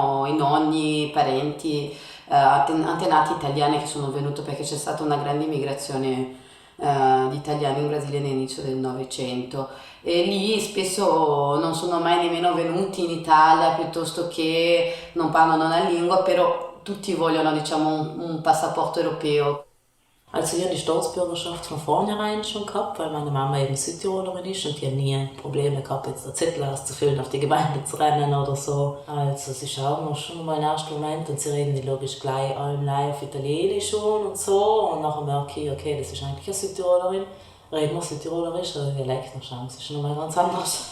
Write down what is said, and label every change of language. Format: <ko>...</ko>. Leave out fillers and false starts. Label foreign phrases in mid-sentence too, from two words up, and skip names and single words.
<it>perché hanno i nonni, i parenti antenati italiani che sono venuti perché c'è stata una grande immigrazione di italiani in Brasile all'inizio del Novecento e lì spesso non sono mai nemmeno venuti in Italia piuttosto che non parlano la lingua, però tutti vogliono diciamo un passaporto europeo.</it> <de>Also ich habe die Staatsbürgerschaft von vornherein schon gehabt, weil meine Mama eben Südtirolerin ist und die hat nie Probleme gehabt, jetzt den Zettel auszufüllen, auf die Gemeinde zu rennen oder so. Also sie schauen noch schon mal im ersten Moment und sie reden die logisch gleich allem auf Italienisch schon und so und nachher merke ich, okay, das ist eigentlich eine Südtirolerin, reden wir Südtirolerisch oder Dialekt, dann schauen sie schon mal ganz anders.</de>